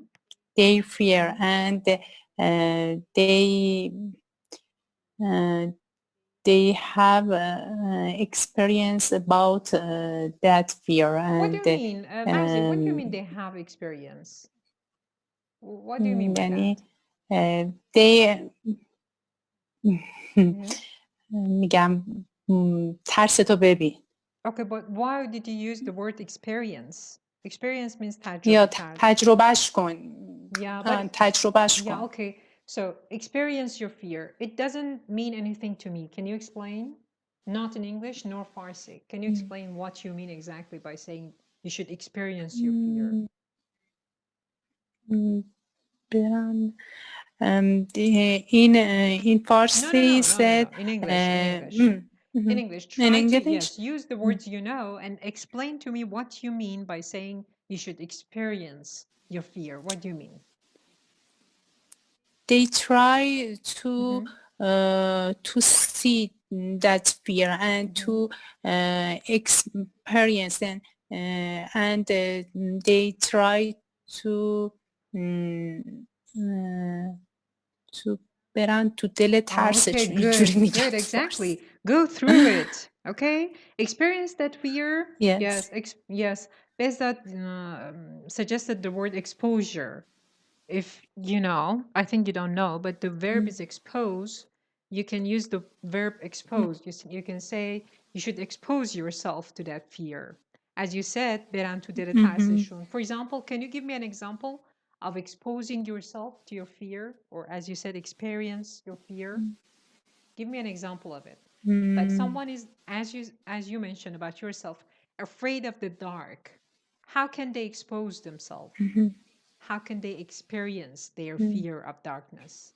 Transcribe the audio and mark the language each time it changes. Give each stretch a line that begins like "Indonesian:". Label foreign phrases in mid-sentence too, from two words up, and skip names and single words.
English: their fear and they have experience about that fear What do and you mean, Marzi? What do you mean they have experience? What do you mean by
Persian: یعنی
English: that? they Mhm.
Persian: میگم ترستو ببین
English: Okay, but why did you use the word experience? Experience means
Persian: یا تجربه. تجربهش کن
English: Yeah, but
Persian: تجربهش
English: yeah,
Persian: کن
English: okay. So experience your fear. It doesn't mean anything to me. Can you explain? Not in English nor Farsi. Can you explain what you mean exactly by saying you should experience your fear?
Persian: برن این فارسی said
English: In English, in English. In English, in try to, English yes, use the words you know and explain to me what you mean by saying you should experience your fear. What do you mean? they try to see that fear and to experience and they try to
Persian: برن تو دل ترسشون اینجوری
English: Good,
Persian: میگن
English: good,
Persian: تو فارسی.
English: exactly. Go through it, okay? Experience that fear. Yes. Yes. Bezat suggested the word exposure. If you know, I think you don't know, but the verb is expose. You can use the verb expose. You can say you should expose yourself to that fear. As you said,
Persian: برن تو دل ترسشون.
English: For example, can you give me an example of exposing yourself to your fear, or as you said, experience your fear? Give me an example of it. Like someone is, as you mentioned about yourself, afraid of the dark. How can they expose themselves? How can they experience their fear of darkness?